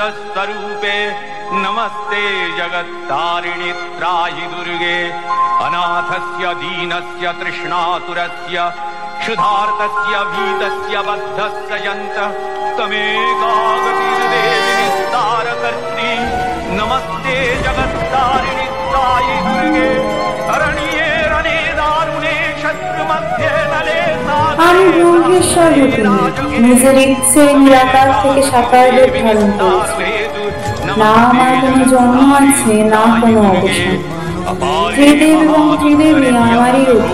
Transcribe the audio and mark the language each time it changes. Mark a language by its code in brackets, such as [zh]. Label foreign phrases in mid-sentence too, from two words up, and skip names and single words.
[sa] स्वरूपे नमस्ते जगत्तारिणी त्राहि दुर्गे अनाथस्य दीनस्य तृष्णातुरस्य क्षुधार्तस्य भीतस्य बद्धस्य यन्तः तमेकागतिर्देवि निस्तारकर्त्री नमस्ते जगत्तारिणि त्राहि दुर्गे अरण्ये रणे दारुणे शत्रुमध्ये नले [bn] আমি ব্রহ্মেশ্বর রূপিণী নিজের ইচ্ছে নিরাকার থেকে সাকার রূপ ধারণ করেছি। না আমার কোনো জন্ম আছে না কোনো অবসান। ত্রিদেব এবং ত্রিদেবী আমারই রূপ।